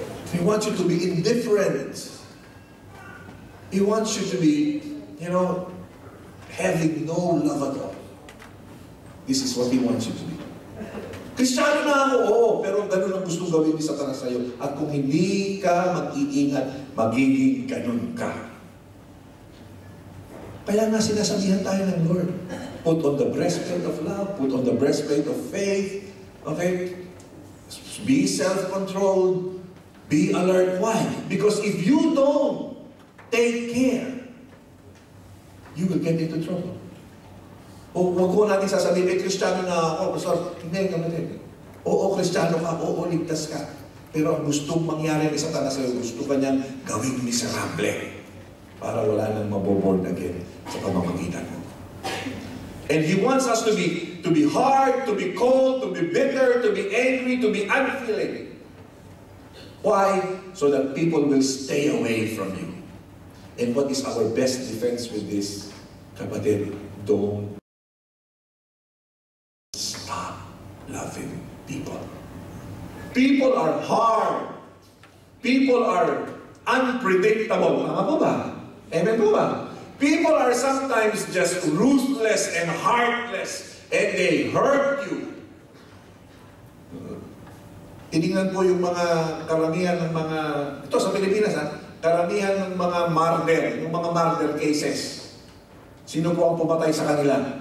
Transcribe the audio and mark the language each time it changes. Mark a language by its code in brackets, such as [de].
[en] He wants you to be indifferent. He wants you to be, having no love at all. This is what He wants you to be. [tl] Kristiyano na ako, oo, pero ganun ang gustong gawin ni Satanas sa'yo. At kung hindi ka mag-iingat, magiging ganun ka. Kaya nga sinasabihan tayo ng Lord, [en] put on the breastplate of love, put on the breastplate of faith, okay? Be self-controlled, be alert. Why? Because if you don't take care, you will get into trouble. [tl] O huwag ko natin sasabihin, Kristiyano na ako. So, hindi, kapatid. Oo, Kristiyano ka, oo, ligtas ka. Pero ang gustong mangyari ni Satanas sa'yo, gusto ka niyang gawing miserable para wala nang maboborn again sa pamamagitan mo. [en] And He wants us to be hard, to be cold, to be bitter, to be angry, to be unfeeling. Why? So that people will stay away from you. And what is our best defense with this? Kapatid, don't stop loving people. People are hard. People are unpredictable. [tl] Tama po ba? Amen po ba? [en] People are sometimes just ruthless and heartless, and they hurt you. [tl] Tinignan po yung mga karamihan ng mga, ito sa Pilipinas karamihan ng mga murder cases. Sino po ang pumatay sa kanila?